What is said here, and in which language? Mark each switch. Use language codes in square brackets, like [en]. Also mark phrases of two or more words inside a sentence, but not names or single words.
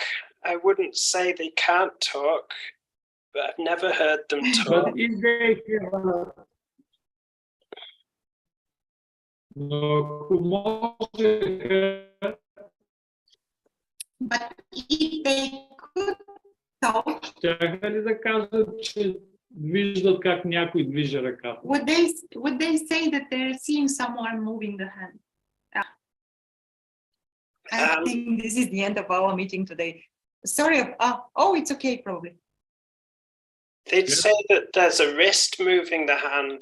[en] I wouldn't say they can't talk, but I've never heard them talk. But if they have But if they could talk, [bg] щяха ли да кажат, че виждат как някой движи ръката? [en] would they say that they're seeing someone moving the hand? I think this is the end of our meeting today. Sorry. Oh, it's okay, probably. They'd say that there's a wrist moving the hand.